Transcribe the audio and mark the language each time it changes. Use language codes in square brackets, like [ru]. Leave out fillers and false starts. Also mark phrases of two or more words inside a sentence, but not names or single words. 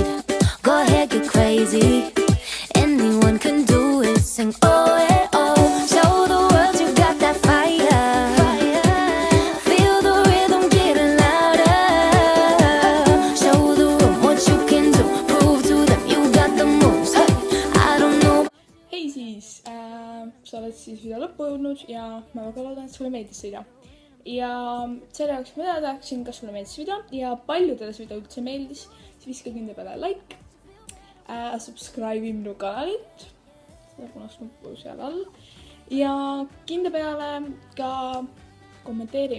[en] Go ahead, get crazy. Anyone can do it. Sing oh, yeah, oh. Show the world you got that fire. Feel the rhythm getting louder. Show the room what you can do. Prove to them you got the moves. Hey, I don't know. [et] Hei siis, sa oled siis video lõppu jõudnud ja ma väga loodan, et sulle meeldis see video. Ja selle jaoks ma tahaksin, kas sulle meeldis video ja paljudele see video üldse meeldis, siis viska kindla peale like, subscribe'i minu kanalit, seda punast nuppu seal all ja kindla peale ka kommenteeri.